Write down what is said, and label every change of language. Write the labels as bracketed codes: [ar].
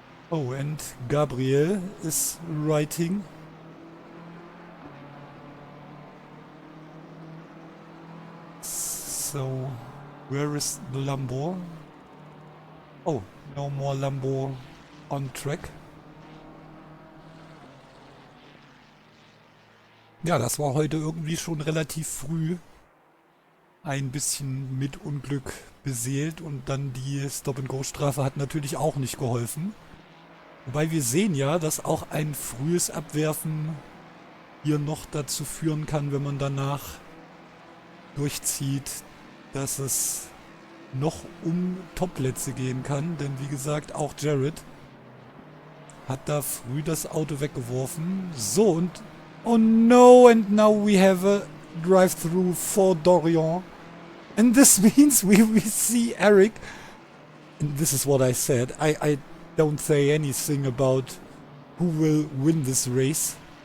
[en] Oh, and Gabriel is writing. So, where is the Lambo? Oh, no more Lambo on track. [de] Ja, das war heute irgendwie schon relativ früh ein bisschen mit Unglück beseelt und dann die Stop-and-Go-Strafe hat natürlich auch nicht geholfen. Wobei wir sehen ja, dass auch ein frühes Abwerfen hier noch dazu führen kann, wenn man danach durchzieht, dass es noch um Topplätze gehen kann. Denn wie gesagt, auch Jared hat da früh das Auto weggeworfen. [en] So, und oh no, and now we have a drive-through for Dorian. And this means we see Eric. And this is what I said. I don't say anything about who will win this race.